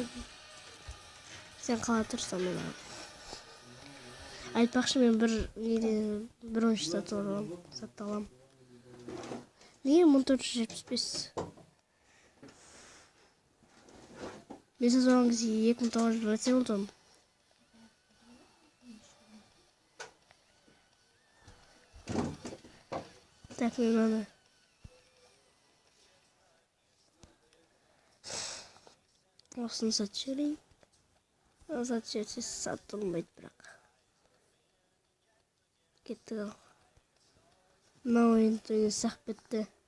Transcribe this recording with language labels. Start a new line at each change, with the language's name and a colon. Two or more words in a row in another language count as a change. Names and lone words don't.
Kazakh: Сен қала тұрсам мен айтпақшы мен бір ойыншы сатып алам. Неге 1475? Мен сатып кезде 2927 болдым.
Russian: Так, мне надо.
Kazakh: Осыны сатып жіберейін. Сатып жіберсе сатылмайды бірақ. Кеттік ал. Мына ойынды ойнасақ бітті.